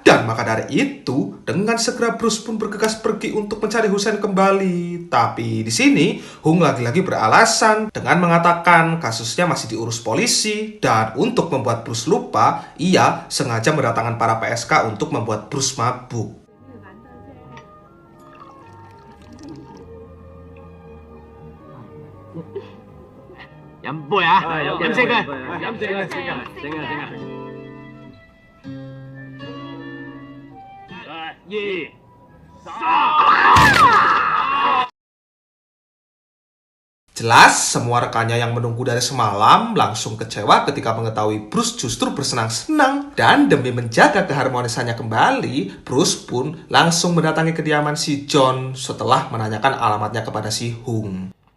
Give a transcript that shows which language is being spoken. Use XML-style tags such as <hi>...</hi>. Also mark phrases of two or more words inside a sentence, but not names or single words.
<id>Dan maka dari itu, dengan segera Bruce pun bergegas pergi untuk mencari Hussein kembali. Tapi di sini Hung lagi-lagi beralasan dengan mengatakan kasusnya masih diurus polisi. Dan untuk membuat Bruce lupa, ia sengaja mendatangkan para PSK untuk membuat Bruce mabuk.</id> <yue>飲杯啊！飲先啊！飲先啊！整啊！2、3。</yue> <id>Jelas, semua rekannya yang menunggu dari semalam langsung kecewa ketika mengetahui Bruce justru bersenang-senang. Dan demi menjaga keharmonisannya kembali, Bruce pun langsung mendatangi kediaman si John setelah menanyakan alamatnya kepada Si Hung.</id>